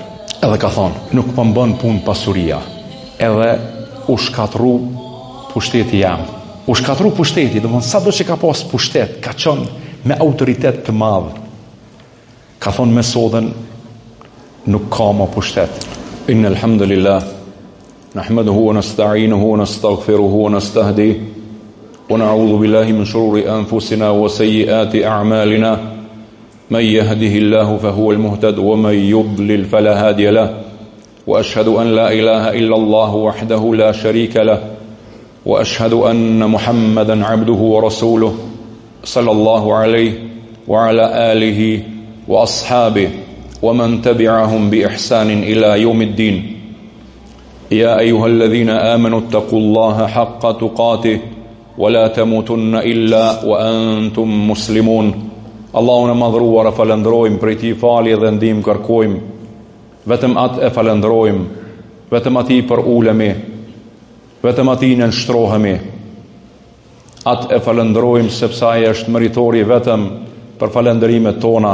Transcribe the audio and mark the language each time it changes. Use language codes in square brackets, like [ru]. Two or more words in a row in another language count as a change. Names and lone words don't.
[sq] Edhe ka thonë, nuk po mbën punë pasuria, edhe u shkatru pushteti jam. U shkatru pushteti, do të thonë sado që ka pas pushtet, ka qenë me autoritet të madh. Ka thonë me sodën nuk ka më pushtet. [ar] إن الحمد لله نحمده ونستعينه ونستغفره ونستهديه ونعوذ بالله من شرور أنفسنا وسيئات أعمالنا من يهده الله فهو المهتد و من يضلل فلا هادي له وأشهد أن لا إله إلا الله وحده لا شريك له وأشهد أن محمدا عبده ورسوله صلى الله عليه وعلى آله وأصحابه ومن تبعهم بإحسان إلى يوم الدين يا أيها الذين آمنوا اتقوا الله حق تقاته ولا تموتن إلا وأنتم مسلمون [sq] Allahun e madhruar e falendrojmë, prej tij falje dhe ndihmë kërkojmë, vetëm atë e falendrojmë, vetëm atij për ulemi, vetëm atij në nshtrohemi. Atë e falendrojmë sepse ai është meritori vetëm për falendrimet tona.